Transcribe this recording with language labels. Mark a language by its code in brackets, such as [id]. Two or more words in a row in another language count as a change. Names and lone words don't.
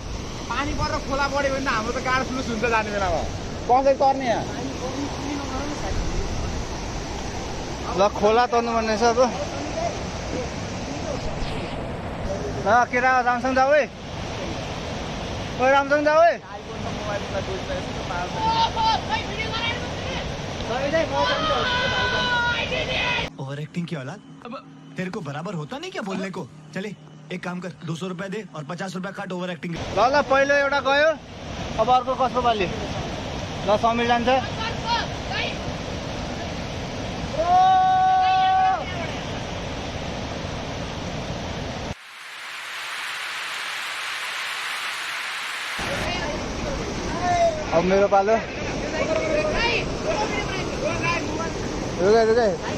[ne] पानी परेर खोला बढ्यो भने हाम्रो त गाड फ्लुस हुन्छ जाने बेलामा कसरी तर्ने यहाँ ल खोला तर्नु पर्ने रहेछ अब ल केटा रामसँग जाऊ है ओ रामसँग जाऊ है [en] over acting [hi] की औलाद अब तेरे को बराबर होता नहीं क्या बोलने को चले एक काम कर 200 रुपए दे और 50 रुपए काट [en] over acting [ne] ल ल पहिलो एउटा गयो अब अर्को कसको पालि ल समीर जान्छ अब मेरो पालो रुकै रुकै